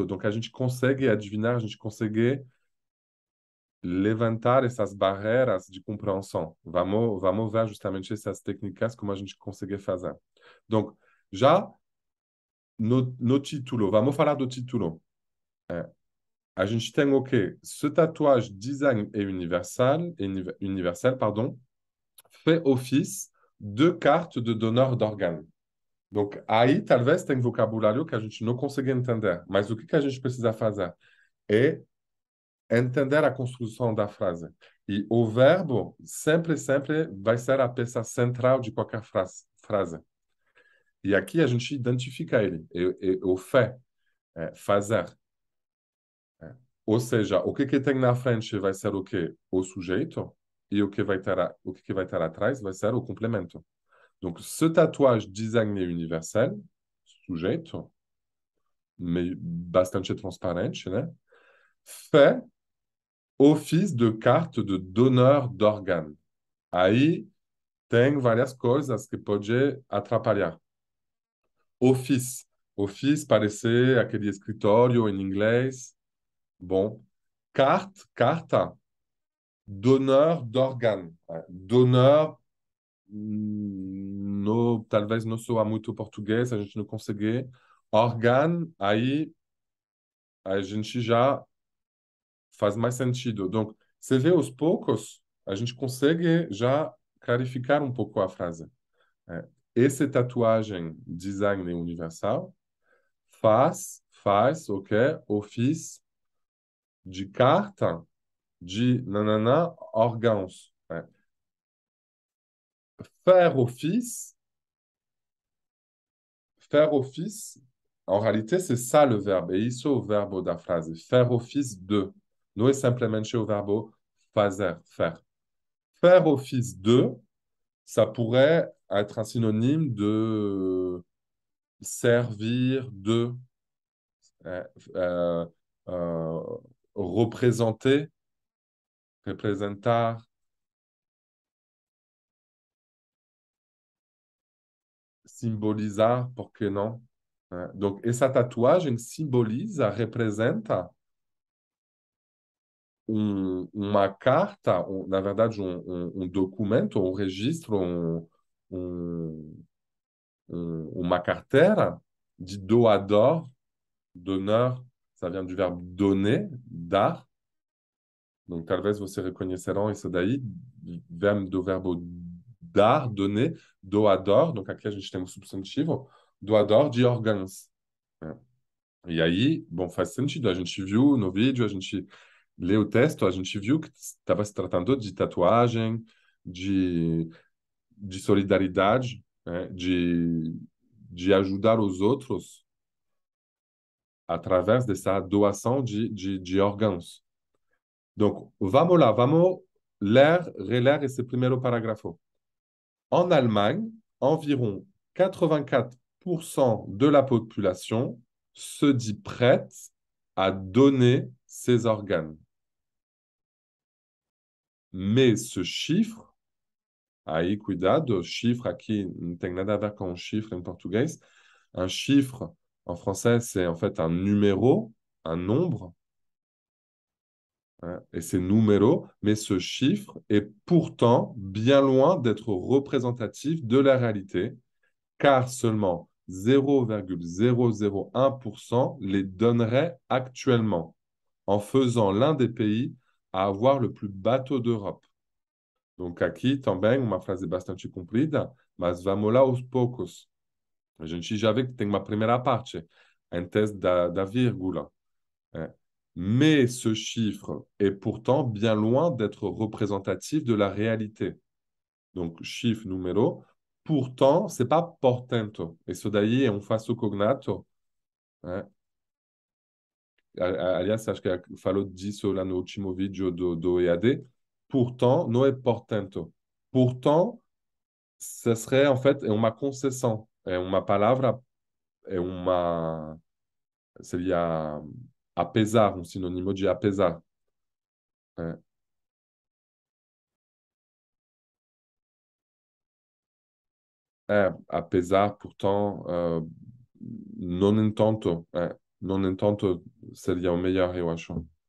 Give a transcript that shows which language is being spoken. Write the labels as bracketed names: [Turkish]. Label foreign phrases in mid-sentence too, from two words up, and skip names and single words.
[Portuguese] Donc, a gente consegue adivinhar, a gente consegue levantar essas barreiras de compreensão. Vamos ver justamente essas técnicas, como a gente consegue fazer. Donc, já no título, vamos falar do título. A gente tem o quê? [French] Ce tatuage design et universel, pardon, fait office de carte de donneur d'organes. [Portuguese] Donc, aí talvez tem vocabulário que a gente não consegue entender. Mas o que a gente precisa fazer? É entender a construção da frase. E o verbo sempre vai ser a peça central de qualquer frase. E aqui a gente identifica ele. O fait, fazer. Ou seja, o que tem na frente vai ser o quê? O sujeito, e o que vai ter atrás vai ser o complemento. [French] Donc, ce tatouage designé universel, [Portuguese] sujeito, mais bastante transparente, né? [French] Fait office de carte de donneur d'organes. [Portuguese] Aí tem várias coisas que pode atrapalhar. Office. Office parece aquele escritório em inglês. Bom. Carta. [French] Donneur d'organes. [Portuguese] Donneur, no, talvez não soa muito português, a gente não consegue. Organe, aí a gente já faz mais sentido. Donc, você vê aos poucos, a gente consegue já clarificar um pouco a frase. Essa tatuagem design universal faz o quê? Office de carta de nanana órgãos. [French] Faire office, faire office, en réalité, c'est ça le verbe. [Portuguese] Et isso é o verbo da frase. [French] Faire office de. [Portuguese] Não é simplesmente o verbo fazer, faire. [French] Faire office de, ça pourrait être un synonyme de servir de, euh, euh, euh, représenter, [Portuguese] representar, simbolizar, por que não? Donc, essa tatuagem simboliza, representa uma carta, na verdade, um documento, um registro, uma carteira de doador, [French] donneur, ça vient du verbe donner, dar. [Portuguese] Donc, talvez você reconhecerão isso daí, vem do verbo dar, donner, doador. Donc, aqui a gente tem um substantivo, doador de órgãos. E aí, bom, faz sentido. A gente viu no vídeo, a gente leu o texto, a gente viu que estava se tratando de tatuagem, de solidariedade, né? De ajudar os outros através dessa doação de órgãos. Donc, vamos lá, vamos reler esse primeiro parágrafo. [French] En Allemagne, environ 84% de la population se dit prête à donner ses organes. Mais ce chiffre, [Portuguese] aí cuidado, chiffre aqui não tem nada a ver com chiffre em português. [French] Un chiffre, en français, c'est en fait un numéro, un nombre. Et c'est numéro, mais ce chiffre est pourtant bien loin d'être représentatif de la réalité, car seulement 0,001% les donnerait actuellement, en faisant l'un des pays à avoir le plus bateau d'Europe. [Portuguese] Donc aqui também uma frase bastante comprida, mas vamos lá aos poucos. A gente já vê que tem uma primeira parte, antes da vírgula. [French] Mais ce chiffre est pourtant bien loin d'être représentatif de la réalité. Donc, chiffre, numéro. Pourtant, c'est pas portento. [Portuguese] Isso daí é falso cognato. Aliás, acho que falou disso lá no último vídeo do EAD. Pourtant, não é portento. [French] Pourtant, ce serait en fait [Portuguese] uma concessão. É uma palavra é seria apesar, um sinônimo de apesar. É, apesar, pourtant, no entanto, no entanto seria o melhor, eu acho.